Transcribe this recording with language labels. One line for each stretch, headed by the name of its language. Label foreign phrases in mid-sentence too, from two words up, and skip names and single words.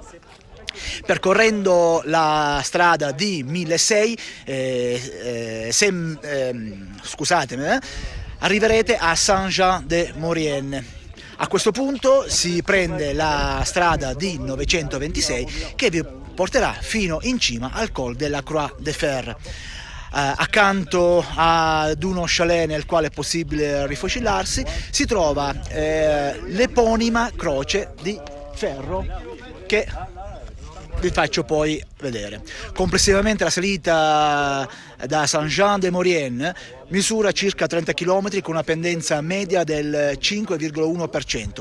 Italian: Percorrendo la strada di 1600, arriverete a Saint-Jean-de-Maurienne. A questo punto si prende la strada di 926 che vi porterà fino in cima al Col de la Croix de Fer. Accanto ad uno chalet nel quale è possibile rifocillarsi si trova l'eponima croce di ferro che vi faccio poi vedere. Complessivamente la salita da Saint-Jean-de-Maurienne misura circa 30 km con una pendenza media del 5,1%.